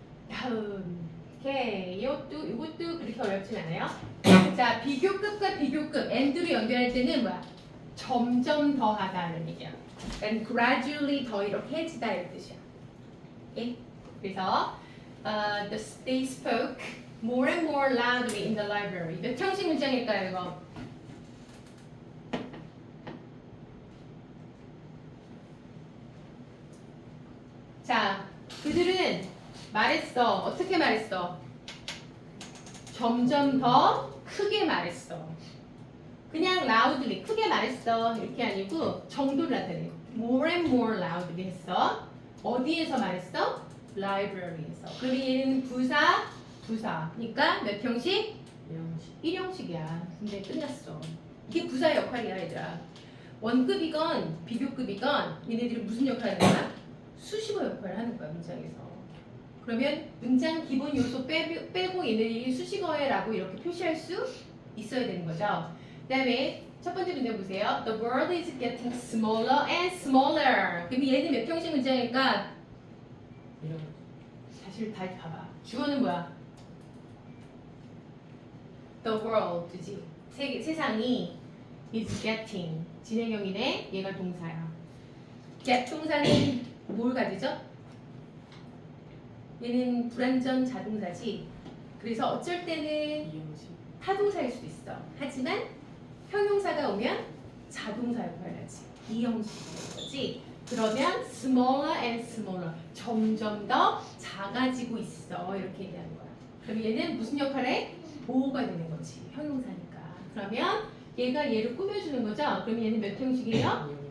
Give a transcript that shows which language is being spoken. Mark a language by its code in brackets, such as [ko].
[ko] 다음. 오케이. 이것도 그렇게 어렵진 않아요. 자, 비교급과 비교급, and로 연결할 때는 뭐야? 점점 더 하다는 얘기야. 그러니까 gradually 더 이렇게 해지다 이런 뜻이야. 오케이? 그래서 [en] they spoke more and more loudly in the library. [ko] 몇 형식 문장일까요, 이거? 자, 그들은 말했어. 어떻게 말했어? 점점 더 크게 말했어. 그냥 loudly, 크게 말했어. 이렇게 아니고 정도를 나타내. [en] more and more loudly [ko] 했어. 어디에서 말했어? library에서. 그러면 얘는 부사니까 몇 형식? 1형식이야. 근데 끝났어. 이게 부사의 역할이야, 얘들아. 원급이건 비교급이건 얘네들은 무슨 역할을 하냐? 수식어 역할을 하는 거야, 문장에서. 그러면 문장 기본 요소 빼고 얘네들이 수식어에라고 이렇게 표시할 수 있어야 되는 거죠. 그 다음에 첫 번째 문장 보세요. [en] The world is getting smaller and smaller. [ko] 그럼 얘는 몇 형식 문장일까? 사실 다 봐봐. 주어는 뭐야? [en] The world지. [ko] 세상이 [en] is getting. [ko] 진행형이네. 얘가 동사야. get 동사는 뭘 가지죠? 얘는 불완전 자동사지. 그래서 어쩔 때는 타동사일 수도 있어. 하지만 형용사가 오면 자동사 역할을 하지. 이 형식인 거지. 그러면 [en] smaller and smaller. [ko] 점점 더 작아지고 있어. 이렇게 얘기하는 거야. 그럼 얘는 무슨 역할을 해? 보호가 되는 거지. 형용사니까. 그러면 얘가 얘를 꾸며주는 거죠. 그러면 얘는 몇 형식이에요?